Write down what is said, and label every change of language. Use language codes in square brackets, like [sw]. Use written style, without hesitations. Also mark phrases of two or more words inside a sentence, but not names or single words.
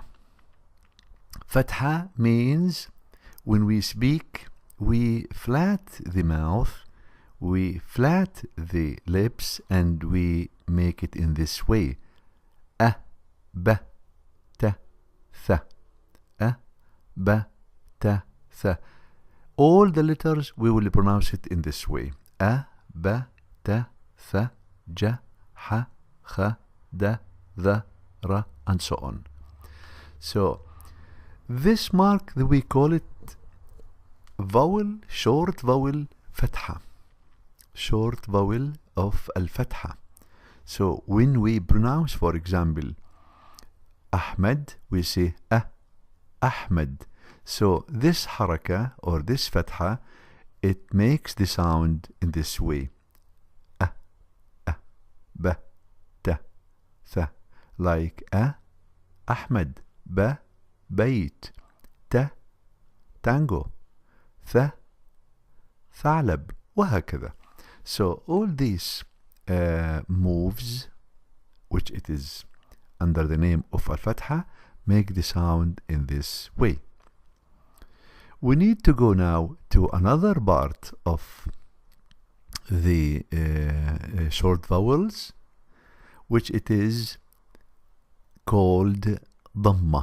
[en] Fatha means when we speak, we flat the mouth, we flat the lips, and we make it in this way: [ar] أَ، بَ، تَ، ثَ. أَ، بَ، تَ, Tha. [en] All the letters we will pronounce it in this way: A, [ar] بَ، تَ، ثَ، جَ، حَ، خَ، دَ، ذَ، رَ, [en] and so on. So this mark, we call it vowel, short vowel Fatha. Short vowel of al-Fatha. So when we pronounce, for example, Ahmad, we say Ahmad. So this haraka or this Fatha, it makes the sound in this way: [ar] بَ، تَ، ثَ. [en] Like Ahmad, Ba, Bayt, Ta, Tango, Tha, Thalab, [ar] وهكذا. [en] So all these moves, which it is under the name of al-Fatha, make the sound in this way. We need to go now to another part of the short vowels, which it is called Dhamma.